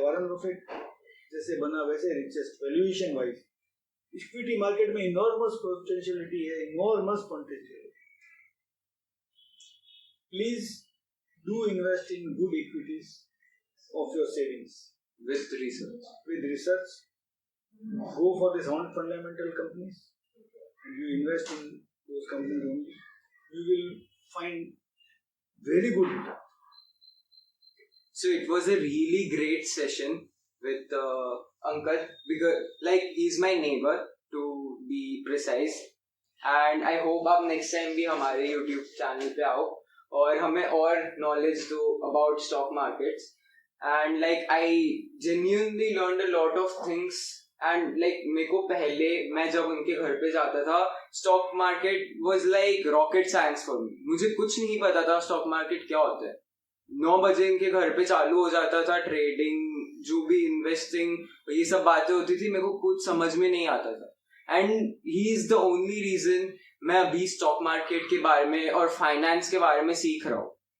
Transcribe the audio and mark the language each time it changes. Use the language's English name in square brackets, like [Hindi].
[Hindi] Warren Buffett जैसे बना वैसे richest valuation wise. [English] Equity market में enormous potentiality है, enormous potentiality. Please do invest in good equities of your savings with research. with research. Go for the sound fundamental companies and you invest in those companies only. You will find very good return. So it was a really great session with Uncle, because like he's my neighbor to be precise, and I hope [Hindi] आप next time भी हमारे YouTube channel पे आओ और हमें और knowledge दो [English] about stock markets. And like I genuinely learned a lot of things, and like [Hindi] मेरे को पहले मैं जब उनके घर पे जाता था, [English] stock market was like rocket science for me. [Hindi] मुझे कुछ नहीं पता था stock market क्या होता है। 9 बजे इनके घर पे चालू हो जाता था ट्रेडिंग, जो भी इन्वेस्टिंग, ये सब बातें होती थी, मेरे को कुछ समझ में नहीं आता था। [English] and he is the only reason [Hindi] मैं अभी स्टॉक मार्केट के बारे में और फाइनेंस के बारे में सीख रहा हूँ।